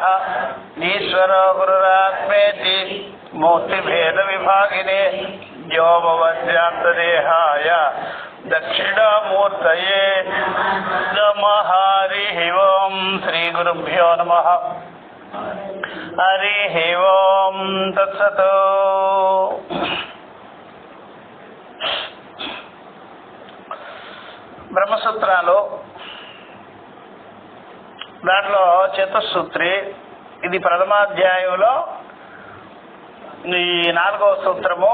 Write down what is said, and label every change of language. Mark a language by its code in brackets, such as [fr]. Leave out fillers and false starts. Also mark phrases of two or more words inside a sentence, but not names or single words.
[sa] ईश्वरो गुरुरात्मेति मूर्तिभेदविभागिने व्योमवद्व्याप्तदेहाय दक्षिणामूर्तये नमः। हरि ओम श्री गुरुभ्यो नमः। हरि ओम तत्सत्। [te] బ్రహ్మసూత్రాలు దాంట్లో చతుస్సూత్రి ఇది ప్రథమాధ్యాయంలో ఈ 4వ సూత్రము.